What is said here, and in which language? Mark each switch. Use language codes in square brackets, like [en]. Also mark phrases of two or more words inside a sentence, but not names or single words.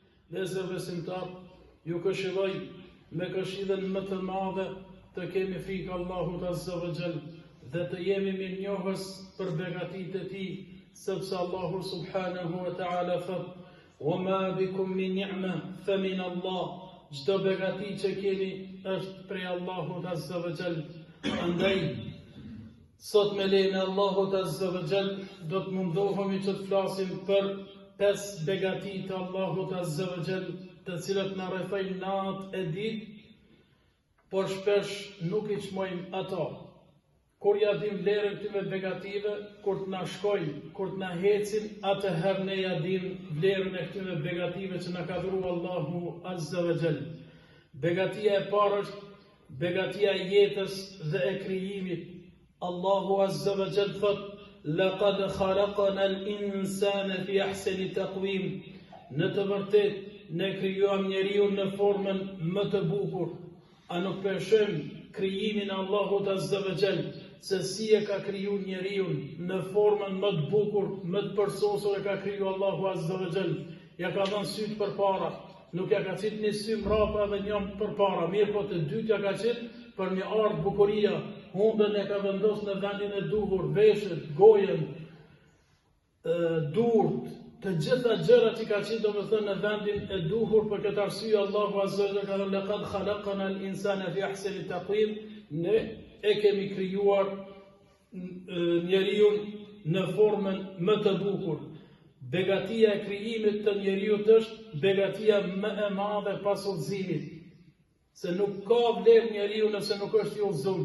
[sq] Vëllezër besimtar, ju këshilloj me këshillën më të madhe të kemi frikë Allahut [ar] عز وجل [sq] dhe të jemi mirënjohës për begatitë e tij, sepse Allahu [ar] سبحانه وتعالى [sq] thot: [ar] "وما بكم من نعمة فمن الله." [sq] Çdo begati që keni është prej Allahut [ar] عز وجل. [sq] Andaj sot me lejen e Allahut [ar] عز وجل [sq] do të mundohemi që të flasim për 5 begati të Allahut [ar] عز وجل, [sq] të cilat na rrethojnë natë e ditë, por shpesh nuk I çmojmë ato. Kur ja dim vlerën këtyre begative, kur të na shkojnë, kur të na hecin, atëherë ne ja dim vlerën e këtyre begative që na ka dhuruar Allahu [ar] عز وجل. [sq] Begatia e parë është begatia e jetës dhe e krijimit. Allahu [ar] عز وجل [sq] thot: [ar] "لقد خلقنا الإنسان في أحسن تقويم." [sq] Në të vërtetë ne krijuam njeriu në formën më të bukur. A nuk përshëm krijimin e Allahut [ar] عز وجل, [sq] se si e ka kriju njeriu në formën më të bukur, më të përsosur e ka kriju Allahu [ar] عز وجل. [sq] Ja ka dhënë syt përpara, nuk ja ka qit një sy mrapa dhe një përpara, mirë po të dytja ka qit për një ardh bukuria. Hundën e ka vendosur në vendin e duhur, veshët, gojën, durt, të gjitha gjërat që ka qenë domethënë në vendin e duhur. Për këtë arsye Allahu [ar] عز وجل [sq] ka thënë: [ar] "لقد خلقنا الإنسان في أحسن تقويم." [sq] Ne e kemi krijuar njeriu në formën më të bukur. Begatia e krijimit të njeriu është begatia më e madhe pas udhëzimit. Se nuk ka vlerë njeriu nëse nuk është I udhëzuar.